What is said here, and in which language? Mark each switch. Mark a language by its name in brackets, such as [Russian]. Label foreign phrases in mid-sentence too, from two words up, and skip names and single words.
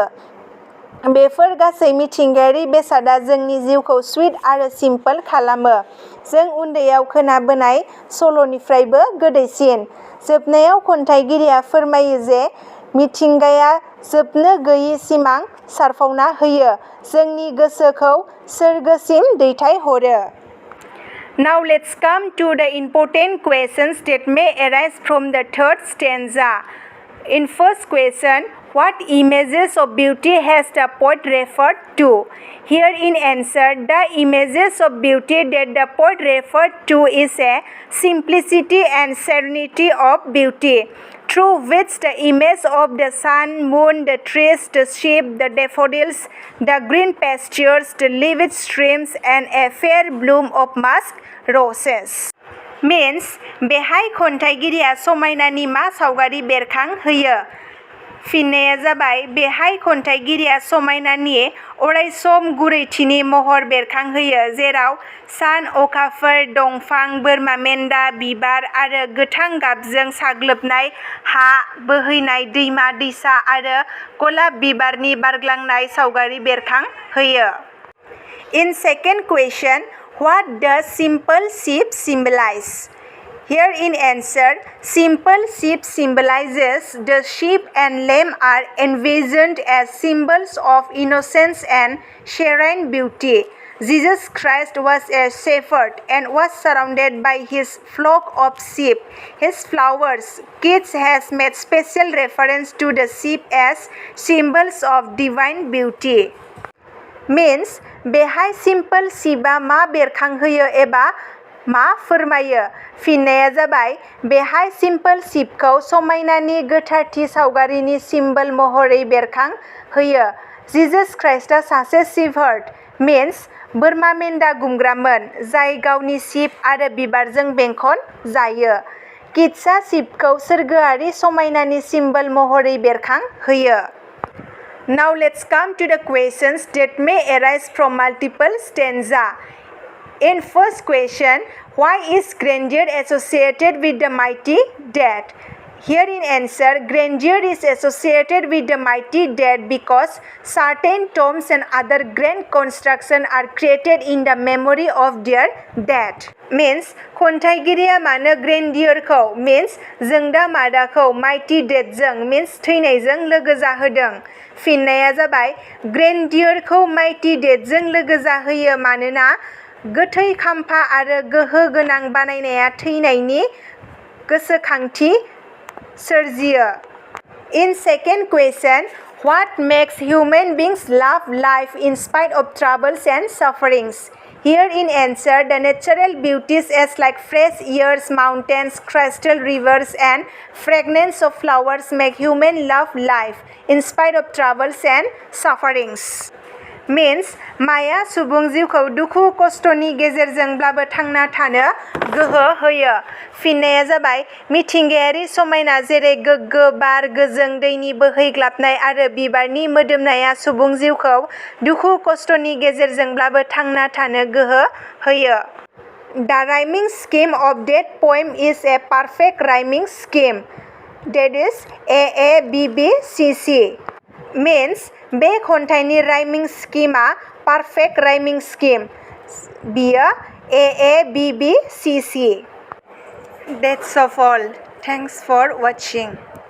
[Bodo] बेफोर गासै मिथिंगायारि बेसादा जोंनि जिउखौ स्वीट आरो सिम्पल खालामो. जों उन्दैयाव खोनाबोनाय सल'निफ्रायबो गोदैसिन. जोबनायाव खन्थाइगिरिया फोरमायो जे मिथिंगाया जोबनो गैयै सिमां सारफावना होयो जोंनि गोसोखौ सोरगोसिम दैथायहरो. [English] Now let's come to the important questions that may arise from the third stanza. In first question, what images of beauty has the poet referred to? Here in answer, the images of beauty that the poet referred to is a simplicity and serenity of beauty, through which the image of the sun, moon, the trees, the sheep, the daffodils, the green pastures, the livid streams, and a fair bloom of musk roses. [Bodo] Means बेहाय खन्थाइगिरिया समायनानि मा सावगारि बेरखांहोयो? फिननाया जाबाय बेहाय खन्थाइगिरिया समायनानि अरायसम गुरैथिनि महर बेरखांहोयो जेराव सान, अखाफोर, दंफां, बोरमा मेन्दा, बिबार आरो गोथां गाबजों साग्लोबनाय हा, बोहैनाय दैमा दैसा आरो गलाब बिबारनि बारग्लांनाय सावगारि बेरखांहोयो. [English] In second question, what does simple sheep symbolize? Here in answer, simple sheep symbolizes the sheep and lamb are envisioned as symbols of innocence and serene beauty. Jesus Christ was a shepherd and was surrounded by his flock of sheep. His flowers, kids has made special reference to the sheep as symbols of divine beauty. [Bodo] Means बेहाय [English] simple sheep [Bodo] मा बेरखांहोयो एबा मा फोरमायो? फिननाया जाबाय बेहाय [English] simple sheep [Bodo] समायनानि गोथारथि सावगारिनि सिम्बल महरै बेरखांहोयो. जिजास क्राइस्टआ सासे [English] shepherd means [Bodo] बोरमा मेन्दा गुमग्रामोन जाय गावनि शिप आरो बिबारजों बेंखन जायो. किड्सआ शिपखौ सोरगोआरि समायनानि सिम्बल महरै बेरखांहोयो. [English] Now let's come to the questions that may arise from multiple stanza. In first question, why is grandeur associated with the mighty dead? Here in answer, grandeur is associated with the mighty dead because certain tombs and other grand constructions are created in the memory of their dead. [Bodo] Means खन्थाइगिरिया मानो [English] grandeur means [Bodo] जोंदा मादाखौ [English] mighty dead means [Bodo] थैनायजों लोगो जाहोदों? फिननाया जाबाय ग्रेन्डियरखौ [English] mighty dead [Bodo] लोगो जाहोयो मानोना गोथै खाम्फा आरो गोहो गोनां बानायनाया थैनायनि गोसोखांथि सोरजियो. [English] In second question, what makes human beings love life in spite of troubles and sufferings? Here in answer, the natural beauties as like fresh airs, mountains, crystal rivers and fragrance of flowers make human love life in spite of troubles and sufferings. [Bodo] Means माया सुबुं जिउखौ दुखु खस्थनि गेजेरजोंब्लाबो थांना थानो गोहो होयो? फिननाया जाबाय मिथिंगायारि समायना जेरै गोग्गो बार, गोजों दैनि बोहैग्लाबनाय आरो बिबारनि मोदोमनाया सुबुं जिउखौ दुखु खस्थनि गेजेरजोंब्लाबो थांना थानो गोहो होयो. [English] The rhyming scheme of that poem is a perfect rhyming scheme. That is AABBCC. [Bodo] Means बे खन्थाइनि [English] rhyming scheme perfect rhyming scheme. [Bodo] बियो AABBCC. [English] That's all. Thanks for watching.